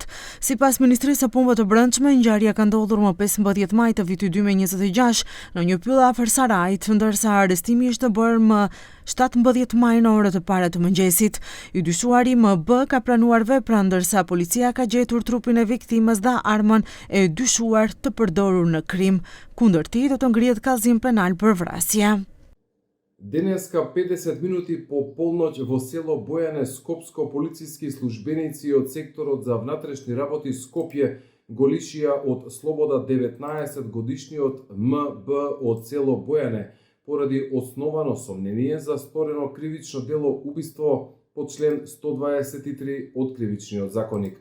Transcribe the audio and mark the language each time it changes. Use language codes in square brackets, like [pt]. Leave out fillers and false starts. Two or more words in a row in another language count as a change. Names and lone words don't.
[sq] Sipas Ministrisë së Punëve të Brendshme, ngjarja ka ndodhur më 15 maj të vitit 2026 në një pyll afër Sarajit, ndërsa arrestimi ishte bërë më 17 maj në orët e para të mëngjesit. I dyshuari MB ka pranuar veprën, ndërsa policia ka gjetur trupin e viktimës dhe armën e dyshuar të përdorur në krim. Kundër tij do të ngrihet kallëzim penal për vrasje. [mk] Денеска 50 минути по полноќ во село Бојане, скопско, полициски службеници од секторот за внатрешни работи Скопје го лишија од слобода 19 годишниот МБ од село Бојане поради основано сомнение за сторено кривично дело убиство по член 123 од кривичниот законник.